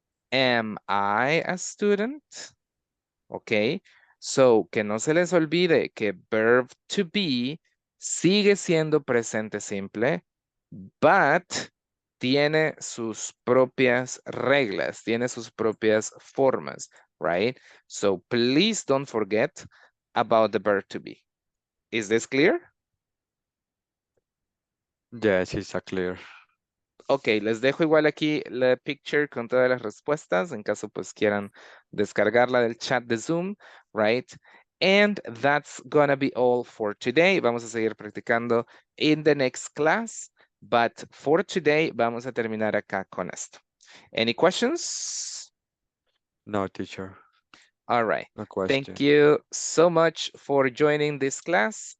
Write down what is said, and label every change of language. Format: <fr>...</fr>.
<en>am I a student? Okay.</en> <es>So, que no se les olvide que verb to be sigue siendo presente simple, but tiene sus propias reglas, tiene sus propias formas, right?</es> <en>So, please don't forget about the verb to be. Is this clear? Yes, it's a clear.</en> <es>Ok, les dejo igual aquí la picture con todas las respuestas en caso pues quieran descargarla del chat de Zoom, right?</es> <en>And that's gonna be all for today.</en> <es>Vamos a seguir practicando</es> <en>in the next class, but for today</en> <es>vamos a terminar acá con esto.</es> <en>Any questions? No, teacher. All right. No question. Thank you so much for joining this class.</en>